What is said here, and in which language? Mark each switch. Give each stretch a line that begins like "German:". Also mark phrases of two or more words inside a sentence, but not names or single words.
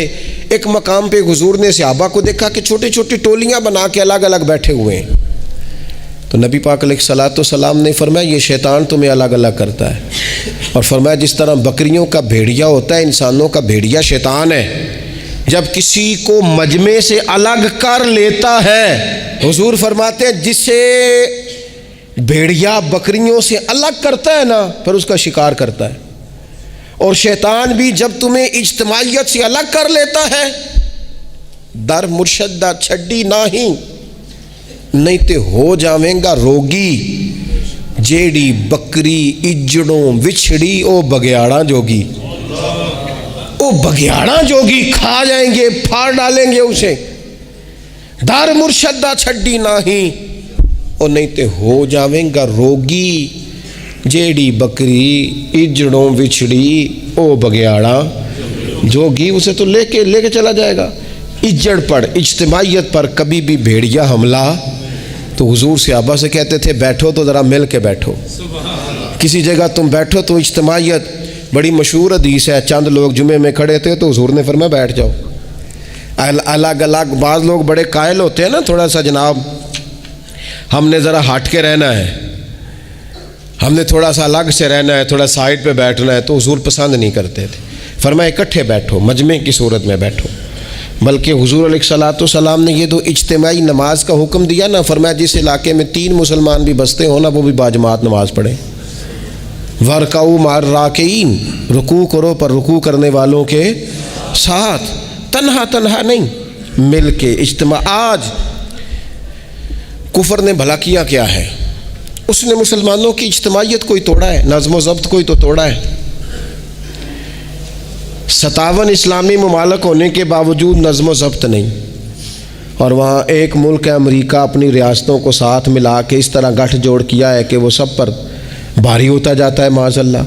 Urdu: ایک مقام پہ حضور نے صحابہ کو دیکھا کہ چھوٹی چھوٹی ٹولیاں بنا کے الگ الگ بیٹھے ہوئے ہیں، تو نبی پاک
Arabic: علیہ السلام
Urdu: نے فرمایا یہ شیطان تمہیں الگ الگ کرتا ہے، اور فرمایا جس طرح بکریوں کا بھیڑیا ہوتا ہے، انسانوں کا بھیڑیا شیطان ہے، جب کسی کو مجمع سے الگ کر لیتا ہے، حضور فرماتے ہیں جس سے بھیڑیا بکریوں سے الگ کرتا ہے نا پھر اس کا شکار کرتا ہے، اور شیطان بھی جب تمہیں اجتماعیت سے الگ کر لیتا ہے،
Punjabi: در مرشدہ چھڈی نہیں تے ہو جاویں گا روگی، جیڑی بکری اجڑوں وچھڑی او بگیاڑاں جوگی، او بگیاڑاں جوگی
Urdu: کھا جائیں گے، پھاڑ ڈالیں گے اسے۔
Punjabi: در مرشدہ چھڈی او نہیں تے ہو جاویں گا روگی، جیڑی بکری اجڑوں وچھڑی او بگیاڑاں جوگی،
Urdu: اسے تو لے کے چلا جائے گا۔ اجڑ پر، اجتماعیت پر کبھی بھی بھیڑیا حملہ، تو حضور صحابہ سے کہتے تھے بیٹھو تو ذرا مل کے بیٹھو، کسی جگہ تم بیٹھو تو اجتماعیت۔ بڑی مشہور حدیث ہے، چند لوگ جمعے میں کھڑے تھے تو حضور نے فرمایا بیٹھ جاؤ الگ الگ۔ بعض لوگ بڑے قائل ہوتے ہیں نا، تھوڑا سا جناب ہم نے ذرا ہٹ کے رہنا ہے، ہم نے تھوڑا سا الگ سے رہنا ہے، تھوڑا سائڈ پہ بیٹھنا ہے، تو حضور پسند نہیں کرتے تھے، فرمایا اکٹھے بیٹھو، مجمع کی صورت میں بیٹھو۔ بلکہ حضور
Arabic: علیہ السلام
Urdu: نے یہ تو اجتماعی نماز کا حکم دیا نا، فرمایا جس علاقے میں 3 مسلمان بھی بستے ہوں نا وہ بھی باجماعت نماز پڑھیں۔
Arabic: وَرْكَعُوا مَعَ الرَّاكِعِينَ،
Urdu: رکوع کرو پر رکوع کرنے والوں کے ساتھ، تنہا نہیں، مل کے اجتماع۔ آج کفر نے بھلا کیا ہے، اس نے مسلمانوں کی اجتماعیت کوئی توڑا ہے، نظم و ضبط کوئی تو توڑا ہے۔ 57 اسلامی ممالک ہونے کے باوجود نظم و ضبط نہیں، اور وہاں ایک ملک ہے امریکہ اپنی ریاستوں کو ساتھ ملا کے اس طرح گٹھ جوڑ کیا ہے کہ وہ سب پر بھاری ہوتا جاتا ہے
Arabic: معاذ اللہ۔